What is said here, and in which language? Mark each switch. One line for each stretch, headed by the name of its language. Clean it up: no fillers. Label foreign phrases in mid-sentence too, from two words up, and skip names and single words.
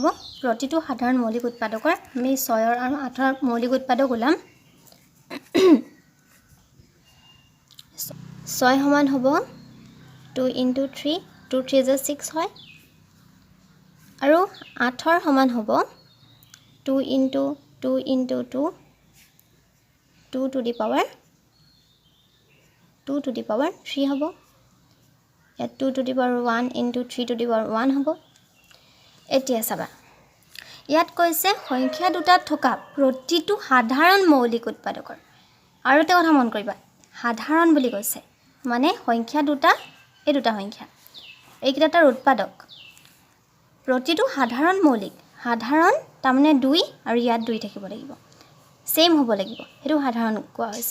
Assamese: প্ৰতিটো সাধাৰণ মৌলিক উৎপাদকৰ আমি 6 আৰু 8ৰ মৌলিক উৎপাদক ওলাম। 6 সমান হ'ব 2 × 3, 2 3 = 6 হয়। আৰু 8ৰ সমান হ'ব 2 × 2 × 2, 2
English: to the power
Assamese: 3 হ'ব। ইয়াত 2
English: to the power
Assamese: 1 × 3
English: to the power
Assamese: 1 হ'ব। এতিয়া চাবা, ইয়াত কৈছে সংখ্যা দুটাত থকা প্ৰতিটো সাধাৰণ মৌলিক উৎপাদকৰ। আৰু এটা কথা মন কৰিবা, সাধাৰণ বুলি কৈছে মানে সংখ্যা দুটা, এই দুটা সংখ্যা এইকেইটা তাৰ উৎপাদক। প্ৰতিটো সাধাৰণ মৌলিক, সাধাৰণ তাৰমানে 2 আৰু ইয়াত 2 থাকিব লাগিব, ছেইম হ'ব লাগিব, সেইটো সাধাৰণ কোৱা হৈছে।